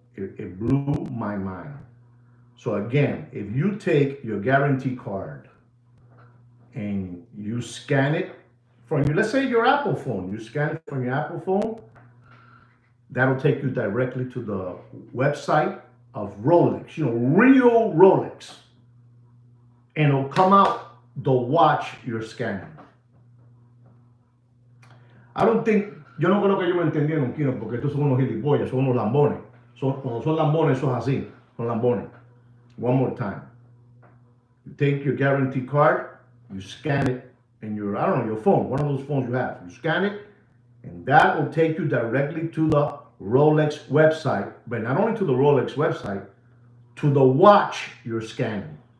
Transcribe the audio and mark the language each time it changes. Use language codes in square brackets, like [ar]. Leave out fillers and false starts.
[en] It blew my mind. So again, if you take your guarantee card and you scan it from your, let's say your Apple phone, you scan it from your Apple phone, that'll take you directly to the website of Rolex, real Rolex. And it'll come out the watch you're scanning. I don't think, [es] yo no creo que ellos me entendieron, Kino, porque estos son unos gilipollas, son unos lambones. Cuando son lambones, eso es así, son lambones. [en] One more time. You take your guarantee card, you scan it in your, your phone, one of those phones you have. You scan it, and that will take you directly to the Rolex website, but not only to the Rolex website, to the watch you're scanning.